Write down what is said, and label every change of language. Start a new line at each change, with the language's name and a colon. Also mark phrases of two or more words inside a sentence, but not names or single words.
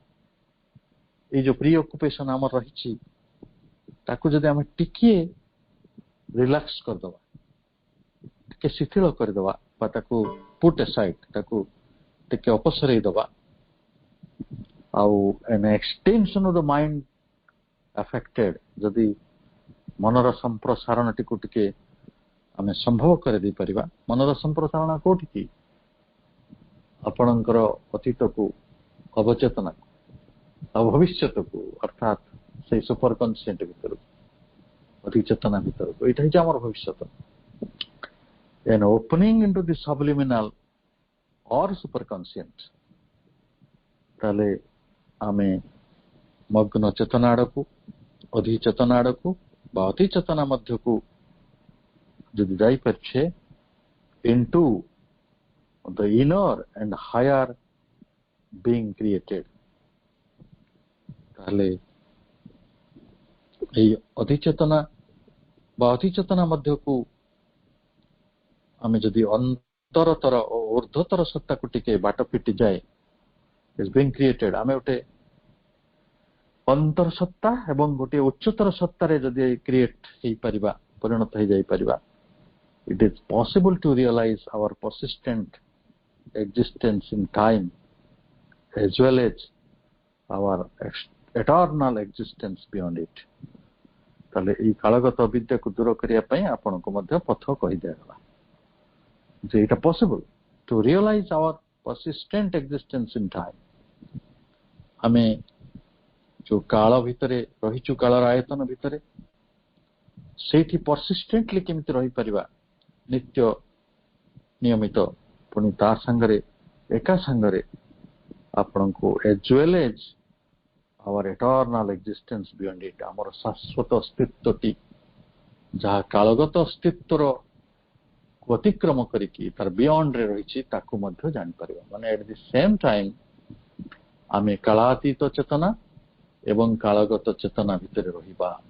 Odia: ଏଇ ଯୋଉ ପ୍ରି ଅକୁପେସନ ଆମର ରହିଛି, ତାକୁ ଯଦି ଆମେ ଟିକିଏ ରିଲାକ୍ସ କରିଦବା, ଟିକେ ଶିଥିଳ କରିଦବା, ବା ତାକୁ
English: put aside,
Odia: ତାକୁ ଟିକେ ଅପସରେଇ ଦବା, ଆଉ
English: an extension of the mind affected,
Odia: ଯଦି ମନର ସମ୍ପ୍ରସାରଣଟିକୁ ଟିକେ ଆମେ ସମ୍ଭବ କରିଦେଇ ପାରିବା। ମନର ସମ୍ପ୍ରସାରଣ କୋଉଠି କି? ଆପଣଙ୍କର ଅତୀତକୁ, ଅବଚେତନାକୁ ଆଉ ଭବିଷ୍ୟତକୁ, ଅର୍ଥାତ୍ ସେଇ
English: super conscient
Odia: ଭିତରକୁ, ଅତିଚେତନା ଭିତରକୁ। ଏଇଟା ହେଉଛି ଆମର ଭବିଷ୍ୟତ।
English: an opening into the subliminal or superconscient।
Odia: ତାହେଲେ ଆମେ ମଗ୍ନ ଚେତନା ଆଡକୁ, ଅଧିଚେତନା ଆଡକୁ ବା ଅତିଚେତନା ମଧ୍ୟକୁ ଯଦି ଯାଇପାରୁଛେ,
English: into the inner and higher being created,
Odia: ତାହେଲେ ଏଇ ଅଧିଚେତନା ବା ଅତିଚେତନା ମଧ୍ୟକୁ ଆମେ ଯଦି ଅନ୍ତରତର ଓ ଊର୍ଦ୍ଧ୍ୱତର ସତ୍ତାକୁ ଟିକେ ବାଟ ଫିଟିଯାଏ,
English: is being created,
Odia: ଆମେ ଗୋଟେ ଅନ୍ତର ସତ୍ତା ଏବଂ ଗୋଟିଏ ଉଚ୍ଚତର ସତ୍ତାରେ ଯଦି କ୍ରିଏଟ ହେଇପାରିବା, ପରିଣତ ହେଇଯାଇପାରିବା,
English: it is possible to realize our persistent existence in time as well as our eternal existence beyond it.
Odia: ତାହେଲେ ଏଇ କାଳଗତ ଅବିଦ୍ୟାକୁ ଦୂର କରିବା ପାଇଁ ଆପଣଙ୍କୁ ମଧ୍ୟ ପଥ କହିଦିଆଗଲା ଯେ ଏଇଟା
English: possible to realize our persistent existence in time.
Odia: ଆମେ ଯୋଉ କାଳ ଭିତରେ ରହିଛୁ, କାଳର ଆୟତନ ଭିତରେ, ସେଇଠି ପରସିଷ୍ଟେଣ୍ଟଲି କେମିତି ରହିପାରିବା, ନିତ୍ୟ ନିୟମିତ, ପୁଣି ତା ସାଙ୍ଗରେ ଏକା ସାଙ୍ଗରେ ଆପଣଙ୍କୁ
English: as well as our eternal existence beyond it,
Odia: ଆମର ଶାଶ୍ୱତ ଅସ୍ତିତ୍ୱଟି ଯାହା କାଳଗତ ଅସ୍ତିତ୍ୱର ଅତିକ୍ରମ କରିକି ତାର ବିୟଣ୍ଡରେ ରହିଛି ତାକୁ ମଧ୍ୟ ଜାଣିପାରିବା। ମାନେ
English: at the same time
Odia: ଆମେ କାଳାତୀତ ଚେତନା ଏବଂ କାଳଗତ ଚେତନା ଭିତରେ ରହିବା।